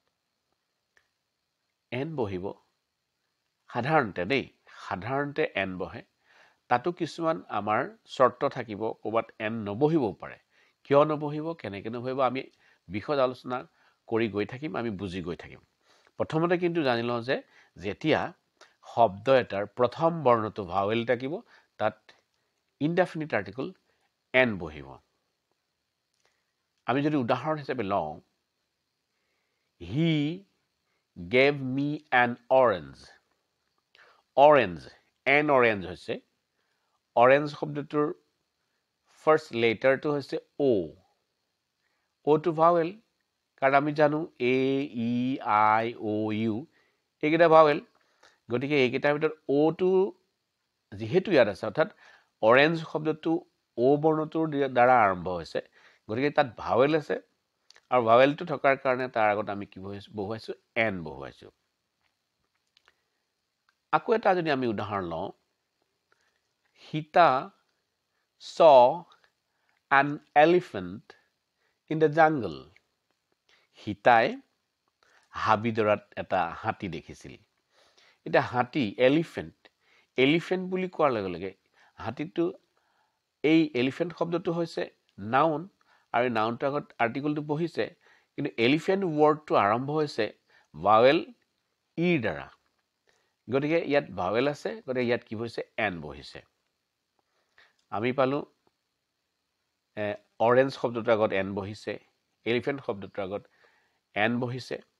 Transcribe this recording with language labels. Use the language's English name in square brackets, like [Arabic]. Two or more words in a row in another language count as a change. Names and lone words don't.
[Assamese] এন বহিব সাধাৰণতে এন বহে তাতো কিছুমান আমাৰ শৰ্ত থাকিব ক'বাত এন নবহিব পাৰে কিয় নবহিব কেনেকে নবহিব আমি বিশদ আলোচনা কৰি গৈ থাকিম আমি বুজি গৈ থাকিম প্ৰথমতে কিন্তু জানি লওঁ যে যেতিয়া শব্দ এটাৰ প্ৰথম বৰ্ণটো ভাৱেল থাকিব তাত [English] indefinite article [Assamese] এন বহিব [English] আমি যদি উদাহৰণ হিচাপে লওঁ he gave me an orange orange হৈছে orange শব্দটোৰ ফাৰ্ষ্ট লেটাৰটো হৈছে [Assamese] o টো ভাৱেল কাৰণ আমি জানো a e i o u এইকেইটা ভাৱেল গতিকে এইকেইটাৰ ভিতৰত o টো যেহেতু ইয়াত আছে অৰ্থাৎ orange শব্দটো o বৰ্ণটোৰ দ্বাৰা আৰম্ভ হৈছে গতিকে তাত ভাৱেল আছে আৰু ভাৱেলটো থকাৰ কাৰণে তাৰ আগত আমি কি বহুৱাইছো এন বহুৱাইছো [English] আকৌ এটা যদি আমি উদাহৰণ লওঁ Sita saw an elephant in the jungle Hitai [Assamese] হাবিদৰাত এটা হাতী দেখিছিল এটা হাতী এলিফেন্ট বুলি কোৱাৰ লগে লগে হাতীটো এই এলিফেন্ট শব্দটো হৈছে নাউন আৰু নাউনটো আগত আৰ্টিকলটো বহিছে কিন্তু এলিফেন্ট ওয়াৰ্ডটো আৰম্ভ হৈছে ভাৱেল ইৰ দ্বাৰা গতিকে ইয়াত ভাৱেল আছে গতিকে ইয়াত কি হৈছে এন বহিছে আমি পালো অৰেঞ্জ শব্দটোৰ আগত এন বহিছে এলিফেন্ট শব্দটোৰ আগত এন বহিছে